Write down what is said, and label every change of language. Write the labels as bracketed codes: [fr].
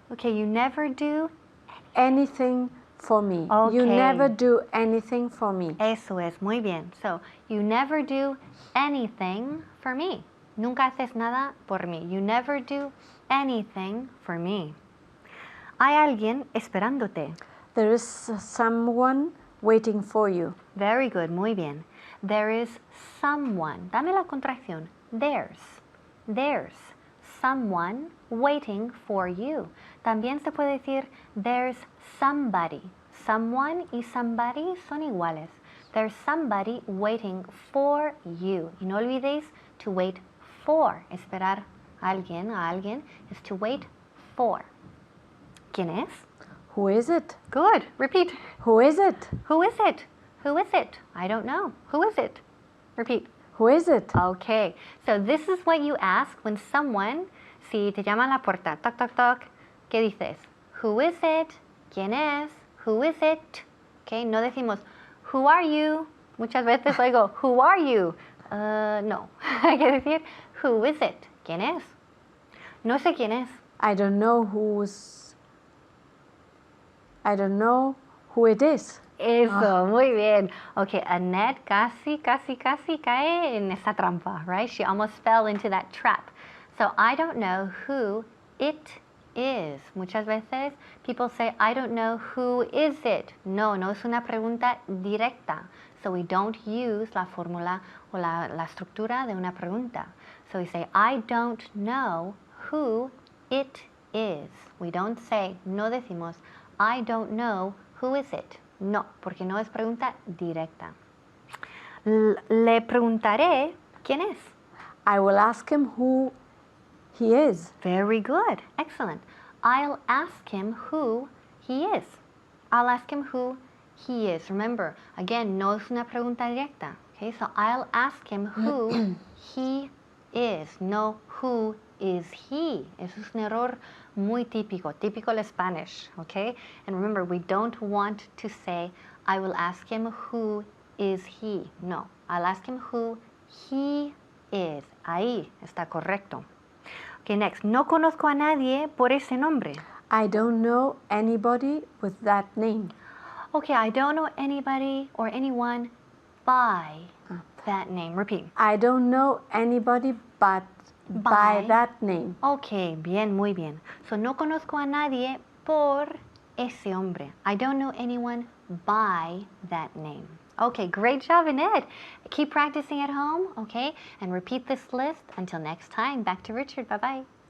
[en] Okay, you never do. Anything for me. You Okay. never do anything for me. [es] Eso es, muy bien. [en] So, you never do anything for me. [es] Nunca haces nada por mí. [en] You never do anything for me. [es] Hay alguien esperándote. [en] There is someone waiting for you. Very good, [es] muy bien. [en] There is someone. [es] Dame la contracción. [en] There's someone waiting for you. [es] También se puede decir [en] there's somebody. [es] Someone y somebody son iguales. [en] There's somebody waiting for you. [es] Y no olvidéis [en] to wait for. [es] Esperar a alguien [en] is to wait for. [es] ¿Quién es? [en] Who is it? Good. Repeat. Who is it? Who is it? Who is it? I don't know. Who is it? Repeat. Who is it? Okay. So this is what you ask when someone, [es] si te llama a la puerta, [en] toc, toc, toc, [es] ¿qué dices? [en] Who is it? [es] ¿Quién es? [en] Who is it? Okay. [es] No decimos, [en] who are you? [es] Muchas veces oigo, who are you? No. Hay que decir, [en] who is it? [es] ¿Quién es? No sé quién es. [en] I don't know who it is. [es] Eso, muy bien. Okay, Annette casi cae en esa trampa, right? [en] She almost fell into that trap. So I don't know who it is. [es] Muchas veces [en] people say, I don't know who is it. [es] No es una pregunta directa. [en] So we don't use [es] la fórmula o la estructura de una pregunta. [en] So we say, I don't know who it is. We don't say, [es] no decimos, [en] I don't know who is it. [es] No, porque no es pregunta directa. Le preguntaré quién es. [en] I will ask him who he is. Very good. Excellent. I'll ask him who he is. I'll ask him who he is. Remember, again, [es] no es una pregunta directa. [en] Okay, so I'll ask him who he is. No, who is he? [es] Eso es un error muy típico el Spanish, okay? [en] And remember, we don't want to say, I will ask him who is he. No, I'll ask him who he is. [es] Ahí está correcto. Okay, next. No conozco a nadie por ese nombre. [en] I don't know anybody with that name. Okay, I don't know anybody or anyone by that name. Repeat. I don't know anybody but by that name. [es] Okay, bien, muy bien. So, no conozco a nadie por ese hombre. [en] I don't know anyone by that name. Okay, great job, Annette. Keep practicing at home, okay? And repeat this list until next time. Back to Richard. Bye-bye.